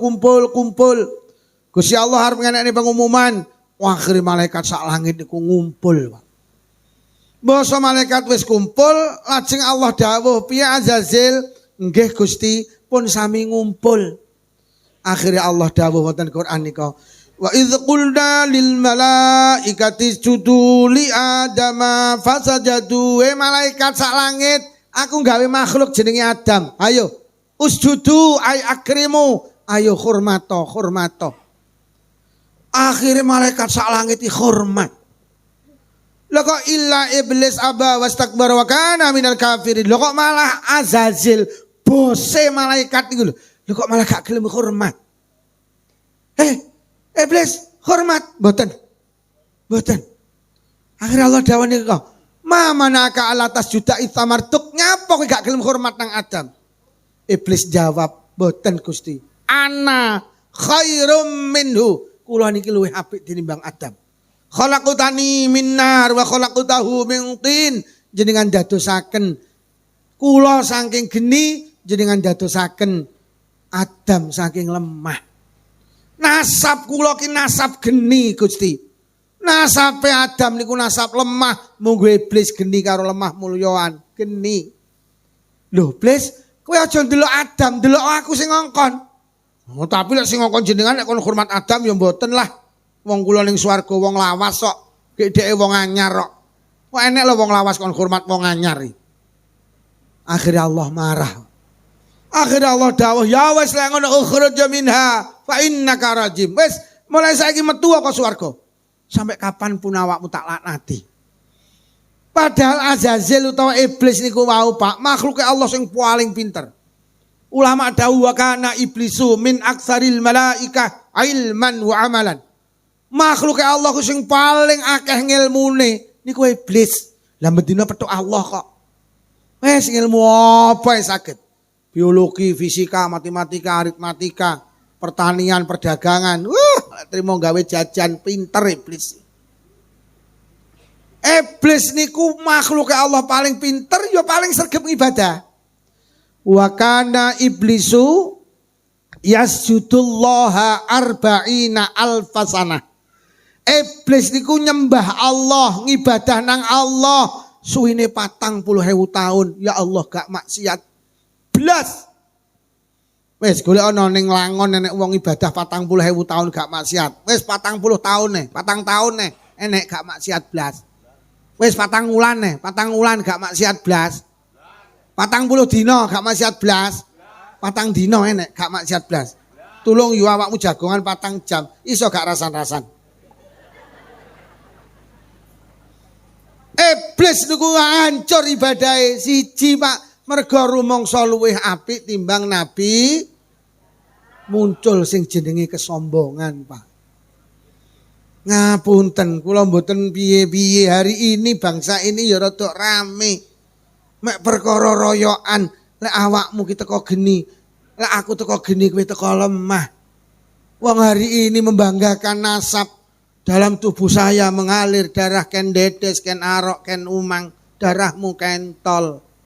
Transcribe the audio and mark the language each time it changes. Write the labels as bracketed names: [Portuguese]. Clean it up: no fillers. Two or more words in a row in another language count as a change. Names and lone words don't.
[Javanese] Gusti Allah arep ngenekne pengumuman. Wah, akhirnya malaikat sak langit niku ngumpul. Basa malaikat wis kumpul, lajeng Allah dawuh, "Piye Azazil?" "Nggih Gusti, pun sami ngumpul." Akhirnya Allah dawuh wonten Quran nika, [Arabic] "Wa idz qulna lil malaikati isjudu li Adama fasajadu." [Javanese] Malaikat sak langit, aku gawe makhluk jenenge Adam. Ayo, [Arabic] usjudu ay akrimu. [Javanese] Ayo hormato. Akhirnya malaikat sak langit hormat. Lah kok [Arabic] illa iblis aba wastakbara wa kana minal kafirin. [Javanese] Lah kok malah Azazil bose malaikat niku lho. Lah kok malah gak gelem hormat. Iblis hormat mboten. Akhirnya Allah dawuh niku, [Arabic] "Ma manaka ala tasjuda itamartuk." [Javanese] Nyapa kowe gak gelem hormat nang Adam? Iblis jawab, "Mboten Gusti. [Arabic] Ana khairum minhu." [Javanese] kula niki luwih apik tinimbang Adam. [Arabic] Khalaqtani min nar wa khalaqtahu min tin. [Javanese] Jenengan dadosaken kula saking geni, jenengan dadosaken Adam saking lemah. Nasab kula ki nasab geni Gusti. Nasabe Adam niku nasab lemah, munggo iblis geni karo lemah mulyoan, geni. Lho, Iblis, kowe aja ndelok Adam, ndelok aku sing ngongkon. Oh, tapi lek sing ngongkon jenengan nek kon hormat Adam ya mboten lah. Wong kula ning swarga wong lawas kok, dheke wong anyar kok. Kok enek lho wong lawas kon hormat wong anyar iki. Akhirnya Allah marah. Akhirnya Allah dawuh, ya wis lek ngono [Arabic] ukhruj minha fa innaka rajim. [Javanese] Wis mulai saiki metu kok swarga. [Indonesian] Sampai kapanpun [Javanese] awakmu tak laknati. Padahal Azazil utawa iblis niku wau Pak, makhluk Allah sing paling pinter. Ulama dawuh [Arabic] kana iblisu min aksaril malaikah ilman wa amalan. [Javanese] Makhluk Allah sing paling akeh ngilmune niku iblis. Lah mendina petuk Allah kok. Wes ilmu apa saged? Biologi, fisika, matematika, aritmatika, pertanian, perdagangan. Terima gawe jajan pinter iblis. Iblis niku makhluk Allah paling pinter, ya paling sregep ibadah. [Arabic] Wa kana iblisu yasjudullaha arba'ina alfasana. [Javanese] Iblis niku nyembah Allah, ngibadah nang Allah suwine 40.000 tahun. Ya Allah gak maksiat blas. Wis golek ana ning Langon enek wong ibadah 40.000 tahun gak maksiat. Wis 40 tahun nih, 4 tahun nih enek gak maksiat blas. Wis 4 wulan nih, 4 wulan gak maksiat blas. 40 dina gak maksiat blas. 4 dina enek gak maksiat blas. Tulung yo awakmu jagongan 4 jam, iso gak rasan-rasan. Iblis niku hancur ibadahe siji Pak, mergo rumangsa luwih apik timbang nabi. Muncul sing jenenge kesombongan Pak. Ngapunten kula mboten piye-piye, [Indonesian] hari ini bangsa ini ya rada rame. [Javanese] Mek perkara royokan, lek awakmu ki teko geni, lek aku teko geni kowe teko lemah. [Indonesian] Wong hari ini membanggakan nasab. Dalam tubuh saya mengalir darah ken dedes, ken arok, ken umang, darahmu kentol.